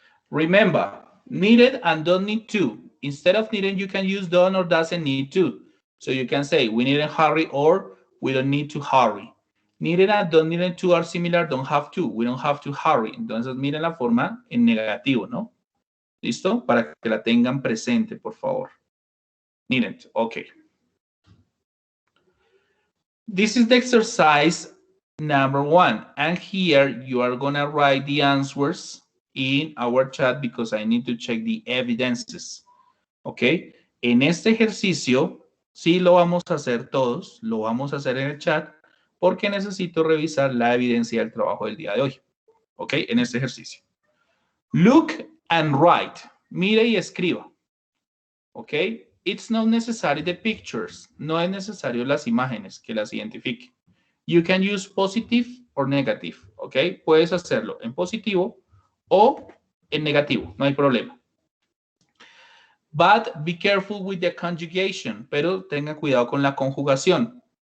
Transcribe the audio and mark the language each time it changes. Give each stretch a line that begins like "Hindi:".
English: Remember, needed and don't need to. Instead of needed, you can use don't or doesn't need to. So you can say, we needn't hurry or we don't need to hurry. Needed and don't need to are similar, don't have to. We don't have to hurry.
Spanish: Entonces, miren la forma en negativo, ¿no? ¿Listo? Para que la tengan presente, por favor.
English: Needn't. Okay. This is the exercise number 1. And here you are going to write the answers in our chat because I need to check the evidences. Okay.
Spanish: En este ejercicio, sí lo vamos a hacer todos, lo vamos a hacer en el chat porque necesito revisar la evidencia del trabajo del día de hoy. Ok, en este ejercicio.
English: Look and write.
Spanish: Mire y escriba.
English: Ok, it's not necessary the pictures.
Spanish: No es necesario las imágenes que las identifique.
English: You can use positive or negative.
Spanish: Ok, puedes hacerlo en positivo o en negativo, no hay problema.
English: But be careful with the conjugation,
Spanish: pero tenga cuidado con la conjugación.